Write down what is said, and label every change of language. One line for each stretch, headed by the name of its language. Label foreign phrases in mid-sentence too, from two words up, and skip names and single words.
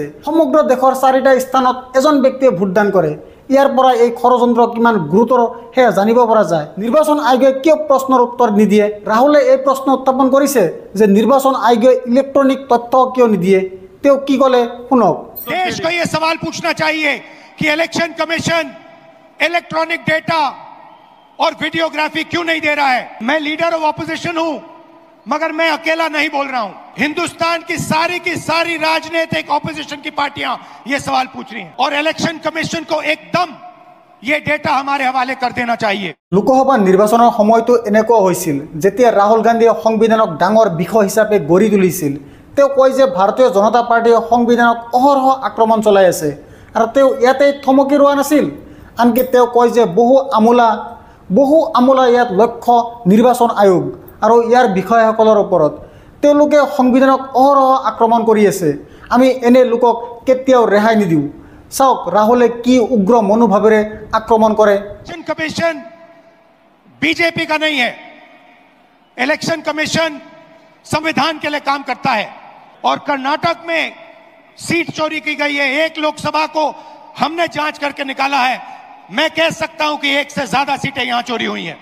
Assamese: সমগ্ৰ দেশৰ 4টা স্থানত এজন ব্যক্তিয়ে ভোটদান কৰে। ইয়াৰ পৰা এই ষড়যন্ত্ৰ কিমান গুৰুতৰ সেয়া জানিব পৰা যায়। নিৰ্বাচন আয়োগে কিয় প্ৰশ্নৰ উত্তৰ নিদিয়ে? ৰাহুলে এই প্ৰশ্ন উত্থাপন কৰিছে যে নিৰ্বাচন আয়োগে ইলেক্ট্ৰনিক তথ্য কিয় নিদিয়ে। তেওঁ কি ক'লে শুনক।
Hindi: देश को ये सवाल पूछना चाहिए कि
English: election commission electronic data
Hindi: और वीडियोग्राफी क्यों नहीं दे रहा है। मैं
English: leader of opposition
Hindi: हूं, मगर मैं अकेला नहीं बोल रहा हूं। हिंदुस्तान की सारी राजनीतिक ऑपोजिशन की पार्टियां ये सवाल पूछ रही हैं, और
English: election commission
Hindi: को एकदम ये डेटा हमारे हवाले कर देना चाहिए।
Assamese: লোকসভা নিৰ্বাচনৰ সময়টো এনেকুৱা হৈছিল যেতিয়া ৰাহুল গান্ধীয়ে সংবিধানক ডাঙৰ বিষয় হিচাপে গঢ়ি তুলিছিল। তেওঁ কয় যে ভাৰতীয় জনতা পাৰ্টীয়ে সংবিধানক অহৰহ আক্ৰমণ চলাই আছে আৰু তেওঁ ইয়াতে থমকি ৰোৱা নাছিল। আনকি তেওঁ কয় যে বহু আমোলা ইয়াত লক্ষ্য নিৰ্বাচন আয়োগ আৰু ইয়াৰ বিষয়াসকলৰ ওপৰত। তেওঁলোকে সংবিধানক অহৰহ আক্ৰমণ কৰি আছে। আমি এনে লোকক কেতিয়াও ৰেহাই নিদিওঁ। চাওক ৰাহুলে কি উগ্ৰ মনোভাৱেৰে আক্ৰমণ কৰে।
English: election commission
Hindi: बीजेपी का नहीं है।
English: election commission
Hindi: संविधान के लिए काम करता है और कर्नाटक में सीट चोरी की गई है। एक लोकसभा को हमने जांच करके निकाला है। मैं कह सकता हूं कि एक से ज्यादा सीटें यहां चोरी हुई हैं।